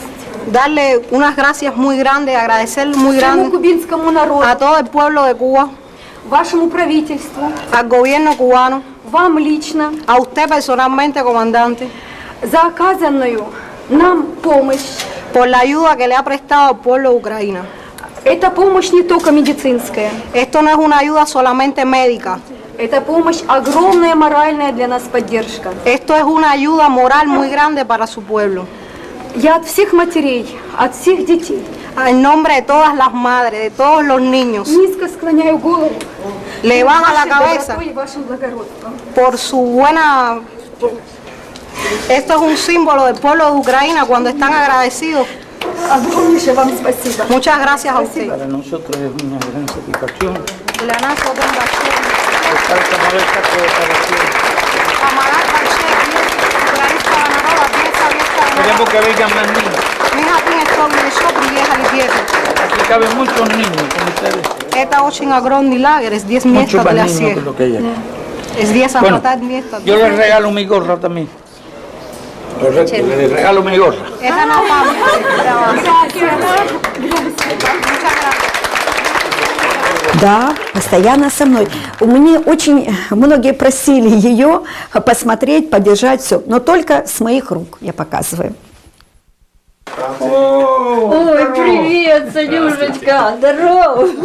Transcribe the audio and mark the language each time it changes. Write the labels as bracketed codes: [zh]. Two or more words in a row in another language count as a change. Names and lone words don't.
[es] darle unas gracias muy grandes, agradecer muy [ru] всему [es] grande [ru] кубинскому народу, [es] a todo el pueblo de Cuba, [ru] вашему правительству, [es] al gobierno cubano, [ru] вам лично, [es] a usted personalmente, comandante, [ru] за оказанную нам помощь. [es] por la ayuda que le ha prestado al pueblo de Ucrania. [ru] Эта помощь не только медицинская. [es] Esto no es una ayuda solamente médica. [ru] Это помощь огромная моральная для нас поддержка. [es] Esto es una ayuda moral muy grande para su pueblo. [ru] Я от всех матерей, от всех детей, [es] en nombre de todas las madres, de todos los niños, [ru] низко склоняю голову, [es] le baja la cabeza [ru] и вашим благородством. [es] por su buena. Esto es un símbolo del pueblo de Ucrania cuando están agradecidos. Огромнейшее вам спасибо. Muchas gracias a usted. Para nosotros es una gran satisfacción. [ru] Для нас это большое. [es] Estar como esta cooperación. Queremos que vengan más niños. Aquí caben muchos niños como ustedes. [ru] Это очень огромный лагерь, [es] es 10 Mucho [ru] мест [es] más [ru] для [es] niños [ru] всех. [es] que lo que hay aquí. Es 10 a Bueno, [ru] хватает места. [es] yo les regalo mi gorra también. Correcto, les regalo mi gorra. [ru] Это на память. Да, постоянно со мной. У меня очень многие просили ее посмотреть, подержать все, но только с моих рук я показываю. Ой, привет, Санюшечка, здорово.